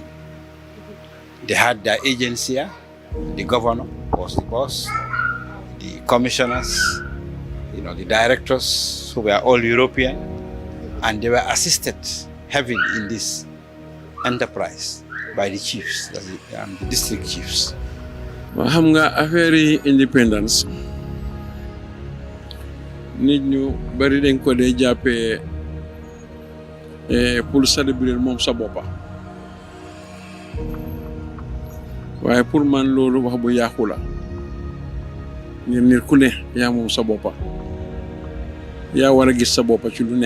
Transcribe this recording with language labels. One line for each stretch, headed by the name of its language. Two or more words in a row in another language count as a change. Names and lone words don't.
English: They had their agency here. The governor was the boss, the commissioners, the directors who were all European, and they were assisted heavily in this enterprise by the chiefs, the district chiefs.
Wolof: xam nga affaire independence nit ñu bari dañ ko dee jàppee
French: pour célébrer
Wolof: moom sa boppa waaye pour man loolu wax bu yàqu la ngir nit ku ne yaa moom sa boppa yaa war a gis sa boppa ci lu ne.